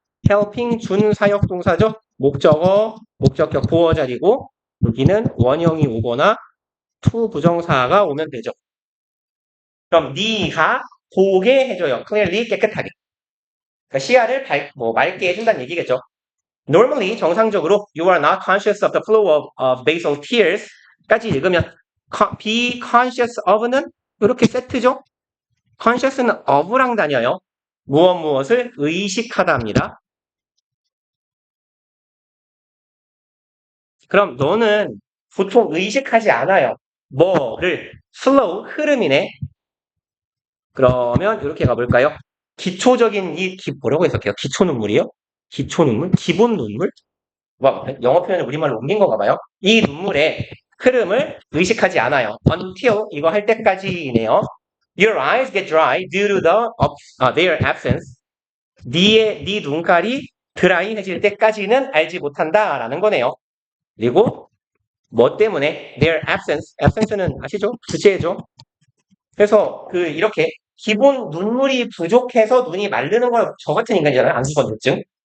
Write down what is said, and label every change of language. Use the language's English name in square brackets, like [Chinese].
[Korean] helping 준사역 동사죠. 목적어, 목적격 보어 자리고 여기는 원형이 오거나 to 부정사가 오면 되죠. 그럼 네가 보게 해줘요. clearly 깨끗하게. 그러니까 시야를 맑게 해준다는 얘기겠죠. [English] Normally [Korean] 정상적으로 [English] you are not conscious of the flow of basal tears [Korean] 까지 읽으면 [English] be conscious of는 [Korean] 이렇게 세트죠. conscious는 of랑 다녀요. 무엇을 의식하다입니다. 그럼 너는 보통 의식하지 않아요. 뭐를 slow 흐름이네. 그러면 이렇게 가볼까요? 기초적인 뭐라고 해석해요? 기초 눈물이요? 기초 눈물? 기본 눈물? 영어 표현을 우리말로 옮긴 건가 봐요. 이 눈물의 흐름을 의식하지 않아요. until 이거 할 때까지네요. [English] Your eyes get dry due to their absence. [Korean] 네 눈깔이 드라이해질 때까지는 알지 못한다라는 거네요. 그리고 뭐 때문에 their absence는 아시죠? 부재죠. 그래서 이렇게 기본 눈물이 부족해서 눈이 마르는 걸 저 같은 인간이잖아요. 안수건증.